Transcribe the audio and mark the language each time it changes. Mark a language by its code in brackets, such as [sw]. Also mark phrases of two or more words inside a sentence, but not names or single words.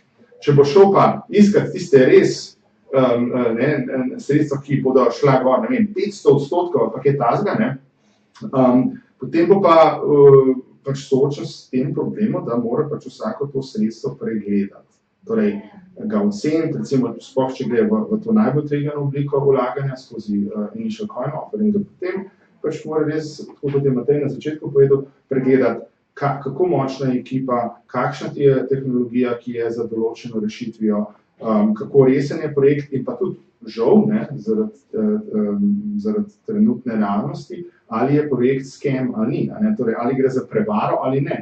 [sl] Če bo šel pa iskati tiste res sredstva, ki bodo šla gor, 500% ali pa kaj takega, potem bo pa pač soočen s tem problemom, da mora pač vsako to sredstvo pregledati. Torej, ga oceniti, recimo, sploh če gre v to najbolj tvegano obliko vlaganja skozi [en] initial coin offering, [sl] potem pač mora res, tako kot je Matej na začetku povedal, pregledati, kako močna je ekipa, kakšna je tehnologija, ki je za določeno rešitvijo, kako resen je projekt in pa tudi žal, zaradi trenutne realnosti, ali je projekt scam ali ni, torej ali gre za prevaro ali ne.